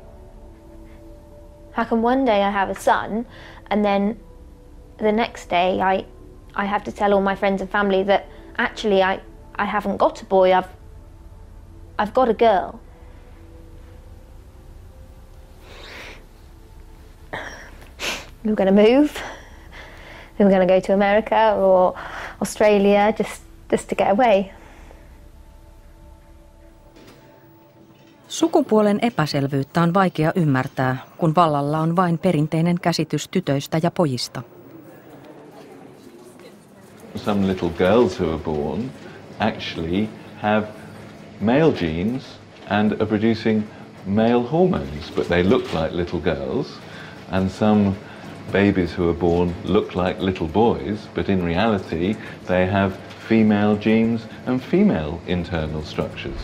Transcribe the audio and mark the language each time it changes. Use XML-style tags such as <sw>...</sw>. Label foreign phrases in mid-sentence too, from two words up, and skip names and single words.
<en>How can one day I have a son and then the next day I have to tell all my friends and family that actually I haven't got a boy, I've got a girl. We were going to move. We were going to go to America or Australia just to get away.</en> <fi>Sukupuolen epäselvyyttä on vaikea ymmärtää, kun vallalla on vain perinteinen käsitys tytöistä ja pojista.</fi> <en>Some little girls who are born actually have male genes and are producing male hormones, but they look like little girls. And some babies who are born look like little boys, but in reality they have female genes and female internal structures.</en>